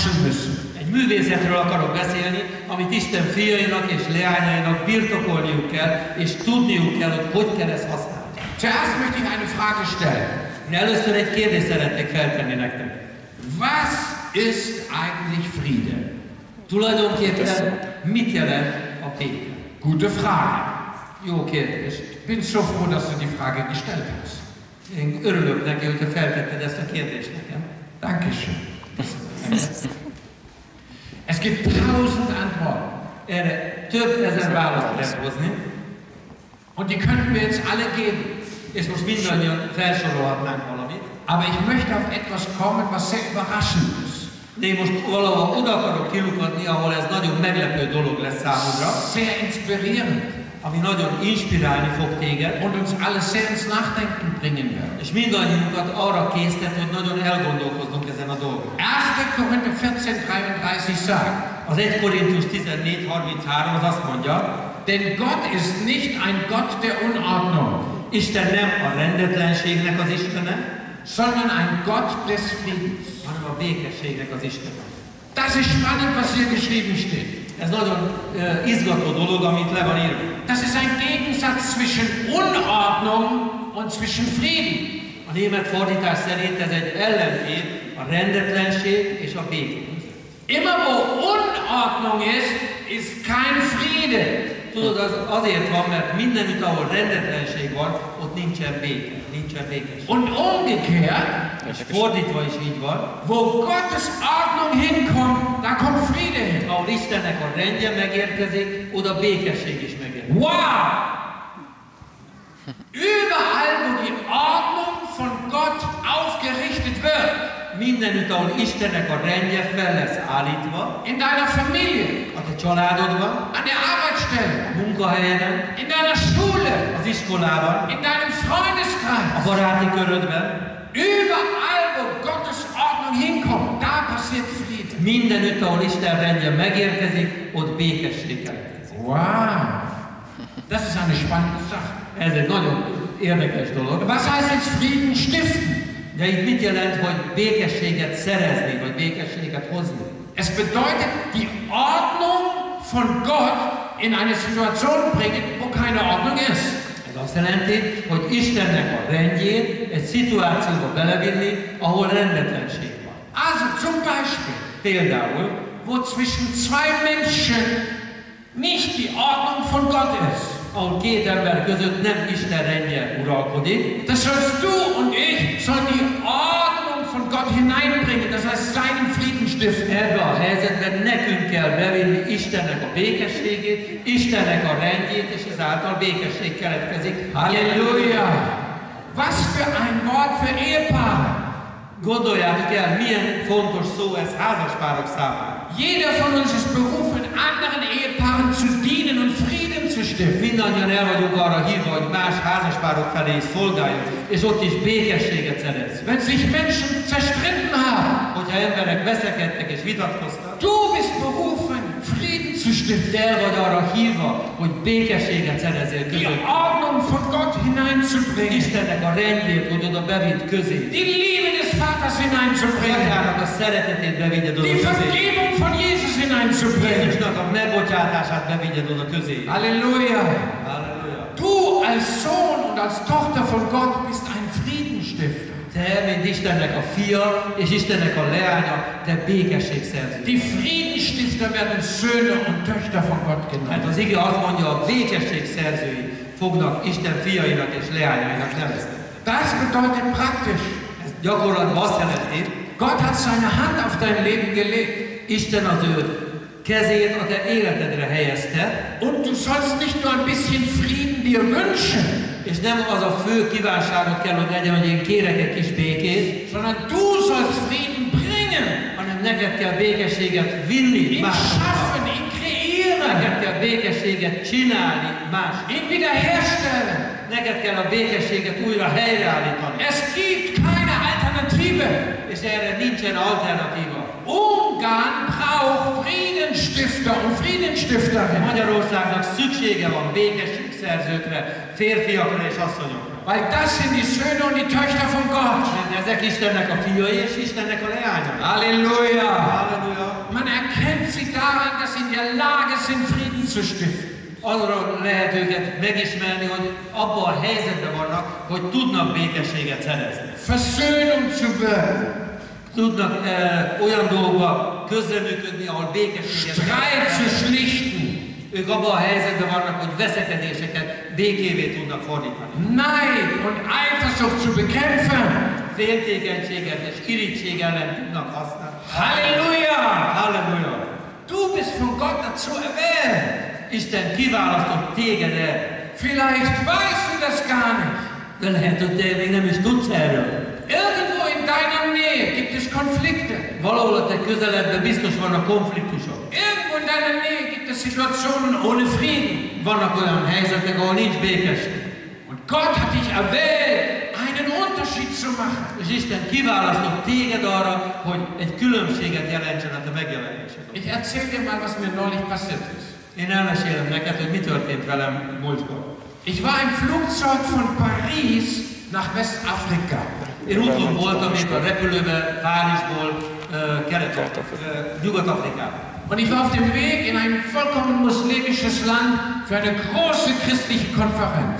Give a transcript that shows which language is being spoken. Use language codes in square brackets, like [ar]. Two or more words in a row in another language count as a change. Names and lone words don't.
[hu] Egy művészetről akarok beszélni, amit Isten fiainak és leányainak birtokolniuk kell, és tudniuk kell, hogy hogy kell ezt használni. [de] Zuerst möchte ich eine Frage stellen. [hu] Először egy kérdést szeretnék feltenni nektek. [de] Was ist eigentlich Friede? [hu] Tulajdonképpen mit jelent a béke? [de] Gute Frage. [hu] Jó kérdés. [de] Ich bin so froh, dass du die Frage gestellt hast. [hu] Én örülök neki, hogy te feltetted ezt a kérdést nekem. [de] Dankeschön. Es gibt 1000 Antworten. [hu] Erre több ezer választ lehet hozni, [de] Und die könnten wir jetzt alle geben. [hu] és most mindannyian felsorolhatnánk valamit. [de] Aber ich möchte auf etwas kommen, was sehr überraschend ist. [hu] De én most valahol oda akarok kilukadni, ahol ez nagyon meglepő dolog lesz számodra, [de] Sehr inspirierend. [hu] ami nagyon inspirálni fog téged, [de] Und uns alle sehr ins Nachdenken bringen wird. [hu] és mindannyiunkat arra késztet, hogy nagyon elgondolkozzunk ezen a dolgon. [de] 1. Korinther 14:33 sagt, [hu] Az 1 Korintus 14:33 az azt mondja, [de] denn Gott ist nicht ein Gott der Unordnung, [hu] Isten nem a rendetlenségnek az Istene, [de] sondern ein Gott des Friedens. [hu] hanem a békességnek az Istene. [de] Das ist spannend, was hier geschrieben steht. [hu] Ez nagyon izgató dolog, amit le van írva. [de] Das ist ein Gegensatz zwischen Unordnung und zwischen Frieden. [hu] A német fordítás szerint ez egy ellentét a rendetlenség és a béke. [de] Immer wo Unordnung ist kein Friede. [hu] Tudod, az azért van, mert mindenütt, ahol rendetlenség van, ott nincsen béke, nincsen békesség. [de] Und umgekehrt, [hu] És fordítva is így van, [de] wo Gottes Ordnung hinkommt, da kommt Friede hin. [hu] ahol Istennek a rendje megérkezik, oda békesség is megérkezik. [de] Wow! Überall, wo die Ordnung von Gott aufgerichtet wird, [hu] Mindenütt, ahol Istennek a rendje fel lesz állítva, [de] in deiner Familie, [hu] a te családodban, [de] an der Arbeitsstelle, [hu] a munkahelyeden, [de] in deiner Schule, [hu] az iskolában, [de] in deinem Freundeskreis, [hu] a baráti körödben, [de] überall, wo Gottes Ordnung hinkommt, da passiert Friede. [hu] mindenütt, ahol Isten rendje megérkezik, ott békesség keletkezik. [de] Wow! Das ist eine spannende Sache. [hu] Ez egy nagyon érdekes dolog. [de] Was heißt jetzt Frieden stiften? [hu] De itt mit jelent, hogy békességet szerezni, vagy békességet hozni? [de] Es bedeutet, die Ordnung von Gott in eine Situation bringen, wo keine Ordnung ist. [hu] Ez azt jelenti, hogy Istennek a rendjét egy szituációba belevinni, ahol rendetlenség van. [de] Also zum Beispiel, [hu] Például, [de] wo zwischen zwei Menschen nicht die Ordnung von Gott ist. [hu] ahol két ember között nem Isten rendje uralkodik, [de] Das heißt, du und ich sollen die Ordnung von Gott hineinbringen, das heißt seinen Frieden stiften. [hu] ebbe a helyzetben nekünk kell bevinni Istennek a békességét, Istennek a rendjét, és ezáltal békesség keletkezik. [de] Halleluja! Was für ein Wort für Ehepaare! [hu] Gondoljátok el, milyen fontos szó ez házaspárok számára. [de] Jeder von uns ist berufen, anderen Ehepaaren zu dienen und Frieden zu stiften. [hu] Mindannyian el vagyunk arra hívva, hogy más házaspárok felé is szolgáljunk, és ott is békességet szerezzünk. [de] Wenn sich Menschen zerstritten haben, [hu] Hogyha emberek veszekedtek és vitatkoztak, [de] du bist berufen, Frieden zu stiften. [hu] el vagy arra hívva, hogy békességet szerezzél [de] Die [hu] között. [de] Ordnung von Gott hineinzubringen. [hu] Istennek a rendjét, hogy oda bevidd közé. [de] Die Liebe des Vaters hineinzubringen. [hu] Atyának a szeretetét bevigyed oda [de] Die [hu] közé. [de] Vergebung von Jesus hineinzubringen. [hu] Jézusnak a megbocsátását bevigyed oda közé. [de] Halleluja. [hu] Halleluja. [de] Du als Sohn und als Tochter von Gott bist ein Friedenstifter. [hu] Te, mint Istennek a fia és Istennek a leánya, te békességszerző. [de] Die Friedensstifter werden Söhne und Töchter von Gott [hu] Mert [de] genannt. [hu] az ige azt mondja, a békességszerzői fognak Isten fiainak és leányainak nevezni. [de] Das bedeutet praktisch, [hu] Ez gyakorlatban azt jelenti, [de] Gott hat seine Hand auf dein Leben gelegt. [hu] Isten az ő kezét a te életedre helyezte, [de] Und du sollst nicht nur ein bisschen Frieden dir wünschen, [hu] és nem az a fő kívánságot kell, hogy legyen, hogy én kérek egy kis békét, [de] sondern du sollst Frieden bringen. [hu] hanem neked kell békességet vinni [de] Ihn [hu] másoknak. [de] schaffen, ihn kreieren, [hu] Neked kell békességet csinálni másoknak. [de] ihn wiederherstellen. [hu] Neked kell a békességet újra helyreállítani. [de] Es gibt keine Alternative. [hu] És erre nincsen alternatíva. [de] Ungarn braucht Friedensstifter und Friedensstifterinnen. [hu] Magyarországnak szüksége van békességszerzőkre, férfiakra és asszonyokra. [de] Weil das sind die Söhne und die Töchter von Gott. [hu] Mert Ezek Istennek a fiai és Istennek a leányai. [de] Halleluja! [hu] Halleluja! [de] Man erkennt sie daran, dass sie in der Lage sind, Frieden zu stiften. [hu] Arról lehet őket megismerni, hogy abban a helyzetben vannak, hogy tudnak békességet szerezni. [de] Versöhnung zu wirken. [hu] Tudnak olyan dolgokba közreműködni, ahol békességet [de] Streit zu schlichten. [hu] Ők abban a helyzetben vannak, hogy veszekedéseket békévé tudnak fordítani. [de] Neid und Eifersucht zu bekämpfen. [hu] Féltékenységet és irigység ellen tudnak használni. [de] Halleluja! [hu] Halleluja! [de] Du bist von Gott dazu erwählt. [hu] Isten kiválasztott téged erre. [de] Vielleicht weißt du das gar nicht. [hu] De lehet, hogy te még nem is tudsz erről. [de] Irgendwo in deiner Nähe gibt es Konflikte. [hu] Valahol a te közeledben biztos vannak konfliktusok. [de] Irgendwo in deiner Nähe gibt es Situationen ohne Frieden. [hu] Vannak olyan helyzetek, ahol nincs békesség. [de] Und Gott hat dich erwählt, einen Unterschied zu machen. [hu] És Isten kiválasztott téged arra, hogy egy különbséget jelentsen a te megjelenésed. [de] Ich erzähl dir mal, was mir neulich passiert ist. [hu] Én elmesélem neked, hogy mi történt velem múltkor. [de] Ich war im Flugzeug von Paris nach Westafrika. [hu] Én úton voltam itt a repülőben Párizsból Nyugat-Afrikába. [de] Und ich war auf dem Weg in ein vollkommen muslimisches Land für eine große christliche Konferenz.